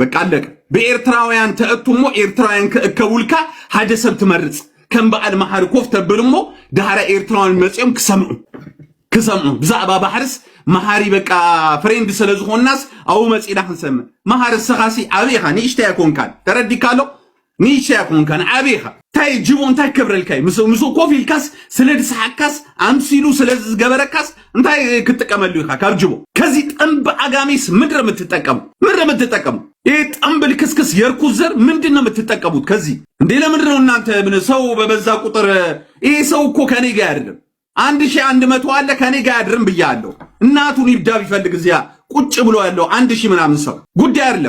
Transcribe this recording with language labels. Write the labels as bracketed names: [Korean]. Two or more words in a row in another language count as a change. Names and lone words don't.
[Tigrinya] በቃ አለቀ። ብኤርትራውያን ተእቱሞ ኤርትራውያን ክእከቡልካ ሓደ ሰብ ትመርጽ ከም በዓል መሓሪ ኮፍ ተብልሞ ዳህራ ኤርትራውያን መጽኦም ክሰምዑ ብዛዕባ ባሕርስ መሃሪ በቃ ፍሬንድ ስለዝኾንናስ አው መጽኢና ክንሰምዕ መሃርስ ሰኻሲ ዓብይኻ ንእሽተይ ኮንካን ተረዲካሎ ንእሽተይ ኮንካን ዓብይኻ ታይ ጅቦን ታይ ክብረልካይ ምሱ ኮፍ ኢልካስ ስለድስሓካስ ኣምሲሉ ስለዝገበረካስ እንታይ ክትጥቀመሉ ኢኻ ካብ ጅቦ? [Amharic] ከዚ ጥንብ አጋሚስ ምንድን ነው የምትጠቀሙ? ይሄ ጥንብ ልክስክስ የርኩስ ዘር ምንድን ነው የምትጠቀሙት? ከዚ እንዴ ለምንድን ነው እናንተ ምን ሰው በበዛ ቁጥር ይሄ ሰው እኮ ከኔ ጋር አይደለም 1100 አለ ከኔ ጋር ያድርም ብያለሁ። እናቱን ይብዳ ቢፈልግ እዚያ ቁጭ ብሎ ያለው 1000 ምናምን ሰው ጉዳይ አይደለም።